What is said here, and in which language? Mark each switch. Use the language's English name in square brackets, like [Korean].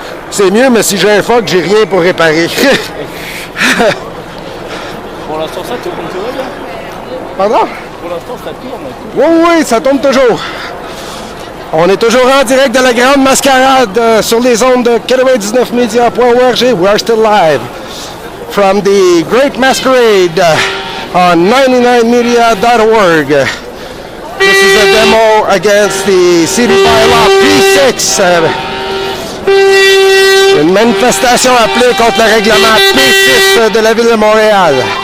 [French] C'est mieux, mais si j'ai un fuck, j'ai rien pour réparer. Pour l'instant ça tourne, tout va bien. Pardon? Pour l'instant ça tourne. Oui, ça tourne toujours. On est toujours en direct de la Grande Mascarade sur les ondes de 99media.org. [English] We are still live from the Great Masquerade on 99media.org. This is a demo against the City Bylaw P6. [French] Une manifestation appelée contre le règlement P6 de la Ville de Montréal.